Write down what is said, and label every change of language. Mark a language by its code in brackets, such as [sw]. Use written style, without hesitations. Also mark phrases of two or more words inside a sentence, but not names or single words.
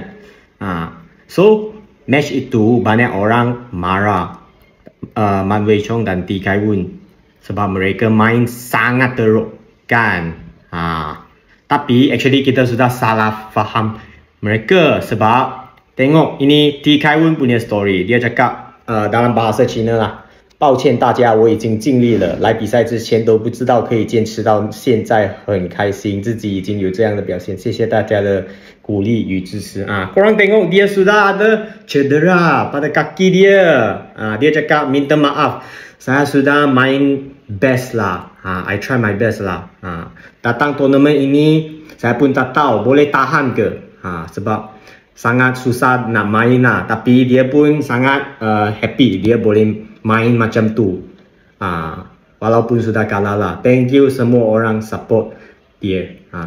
[ms] So match itu banyak orang marah Man Wei Chong dan T Kai Woon sebab mereka main sangat teruk kan. Tapi actually kita sudah salah faham mereka sebab tengok ini T Kai Woon punya story. Dia cakap dalam bahasa Cina lah， [zh] 抱歉大家，我已经尽力了，来比赛之前都不知道可以坚持到现在，很开心自己已经有这样的表现，谢谢大家的鼓励与支持啊。 [ms] Korang tengok dia sudah ada cedera pada kaki dia. Dia cakap minta maaf, saya sudah main best lah. [en] I try my best lah. [ms] Datang tournament ini saya pun tak tahu boleh tahan ke. Sebab sangat susah nak main lah, tapi dia pun sangat happy dia boleh main macam tu. Walaupun sudah kalah lah. [en] Thank you [ms] semua orang support dia.